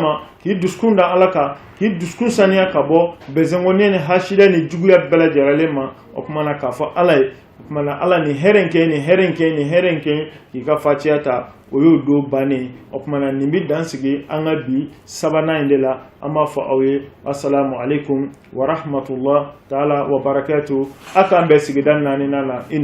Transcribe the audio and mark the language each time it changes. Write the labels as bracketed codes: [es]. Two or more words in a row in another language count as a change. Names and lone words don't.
[bm] ma k'i dusukun da ala kan k'i dusukun saniya ka bɔ bɛnzɛngɔniya ni hasida ni juguya bɛɛ lajɛlen ma o tuma na k'a fɔ ala ye o tuma na ala ni hɛrɛ in kɛ ni hɛrɛ in kɛ ni hɛrɛ in kɛ k'i ka fatiha ta o y'o don bannen o tuma na nin bɛ dansigi an ka bi 3nan in de la an b'a fɔ aw ye [ar] السلام عليكم ورحمة الله تعالى وبركاته [bm] a k'an bɛn sigida 4nan na